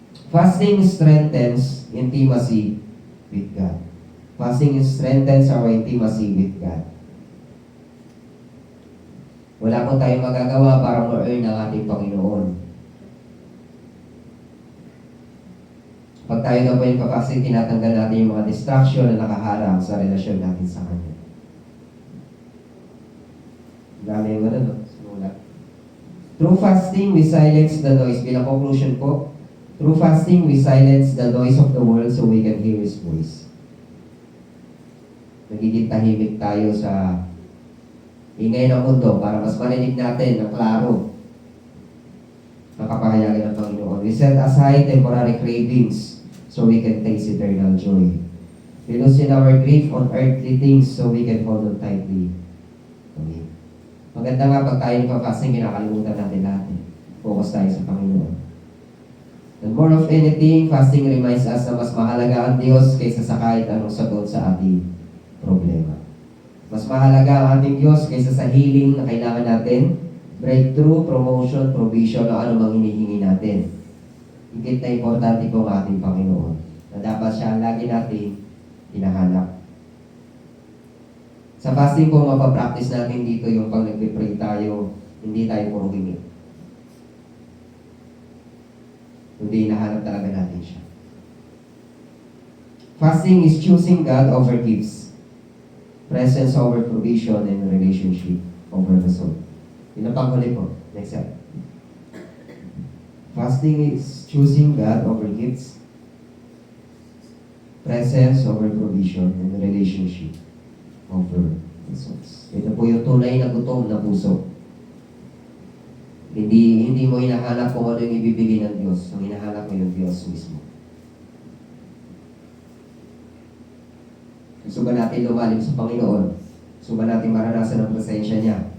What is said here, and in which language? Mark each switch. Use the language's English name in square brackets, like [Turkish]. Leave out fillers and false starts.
[English] Fasting strengthens intimacy with God. Fasting strengthens our intimacy with God. [Filipino] Wala po tayong magagawa para ma-earn ang ating Panginoon. Pag tayo na po yung fasting, tinatanggal natin yung mga distraction na nakaharang sa relasyon natin sa Kanya. Dami yung no? [English] Simulat. Through fasting, we silence the noise. [Filipino] Bilang conclusion po, [English] through fasting, we silence the noise of the world so we can hear His voice. [Filipino] Nagiging tahimik tayo sa ingay ng mundo para mas marinig natin ng klaro ang kapahayagan ng Panginoon. [English] We set aside temporary cravings so we can taste eternal joy. We loosen our grief on earthly things so we can hold on tightly to Him. [Filipino] Maganda nga pag tayo nagpa-fasting, kinakalimutan natin lahat. Focus tayo sa Panginoon. [English] And more of anything, fasting reminds us [Filipino] na mas mahalaga ang Diyos kaysa sa kahit anong sagot sa ating problema. Mas mahalaga ang ating Diyos kaysa sa healing na kailangan natin, breakthrough, promotion, provision, o ano mang hinihingi natin. Higit na importante po ang ating Panginoon na dapat siya lagi natin hinahanap. Sa fasting po, mapapractice natin dito yung pag nagpipray tayo, hindi tayo puro hingi. Hindi hinahanap talaga natin siya. [English] Fasting is choosing God over gifts. Presence over provision, and relationship over the soul. [Filipino] Yun ang panghuli po. [English] Next step. Fasting is choosing God over gifts, presence over provision, and relationship over results. [Filipino] Ito po yung tunay na gutom na puso. Hindi mo hinahanap kung ano yung ibibigay ng Diyos. Ang hinahanap mo yung Diyos mismo. Gusto ba natin lumalim sa Panginoon? Gusto ba natin maranasan ang presensya niya?